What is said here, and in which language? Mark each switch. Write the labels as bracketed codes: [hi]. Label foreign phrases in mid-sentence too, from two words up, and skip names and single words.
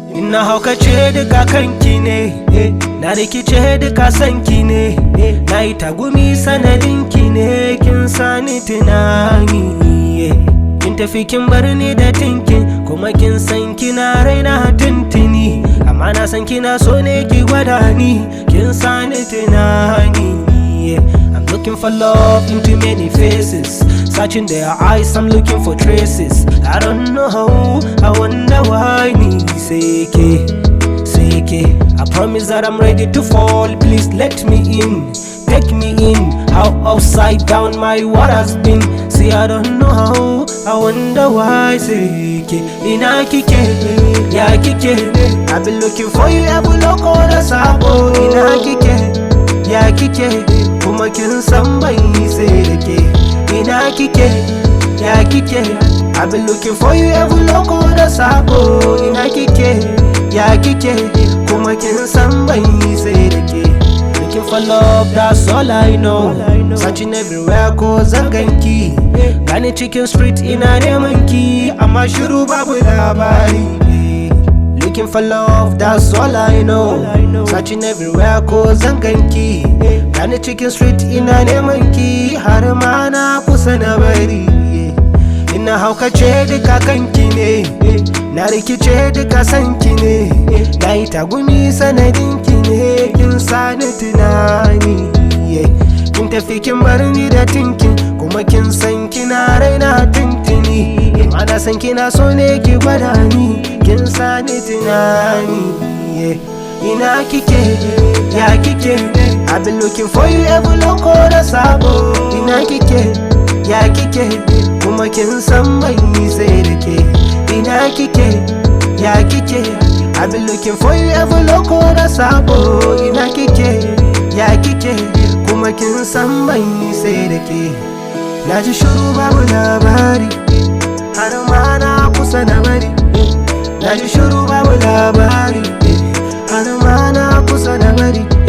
[ha] Na haukace duka kanki ne, eh, na rikice duka sanki ne, eh, na yi tagumi sanadinki ne, kin sani tunani, eh. Kin tafi kin bar ni da tinkin, kuma kin san kina raina tuntuni, amma na san kina so ne ki gwada ni. Kin sani tunani, yeah. [en] I'm looking for love into many faces. Searching their eyes, I'm looking for traces. I don't know how, I wonder why [ha] ni sai ke, sai ke. [en] I promise that I'm ready to fall. Please let me in, take me in. How upside down my world has been. See, I don't know how, I wonder why [ha] sai ke, ina kike, ya kike? [en] I've been looking for you, every [ha] loko da sabo. Ina kike, ya kike? Kuma kin san ban yi sai da ke. Ina kike, ya kike? [en] I've been looking for you, every [ha] loko da sabo. Ina kike, ya kike? Kuma kin san ban yi sai da ke. [en] Looking for love, that's all I know. Searching every Where [ha] ko zan ganki? Gani cikin street ina neman ki, amma shiru babu labari. [en] Looking for love, that's all I know. Searching everywhere [ha] ko zan ganki. Gani cikin street ina neman ki, har ma na kusa na bari. Ina haukace duka kanki ne, na rikice duka sanki ne. Na yi tagumi sanadin ki ne, kin sani tunani, yeah. Kin tafi kin bar ni da tinkin, kuma kin san kina raina tuntuni. In ana san kina so ne ki gwada ni, kin sa ni tunani, yeah. Ina kike, ya kike? [en] I've been looking for you every [ha] loko da sabo. Ina kike, ya kike? Kuma kin san mai sai da ke. Ina kike, ya kike? [en] I've been looking for you every [ha] loco da sabo. Ina kike, ya kike, kuma kin san ban yi sai da ke. Na ji shiru babu labari, har ma na kusa na bari. Na ji shiru babu labari, har ma na kusa na bari.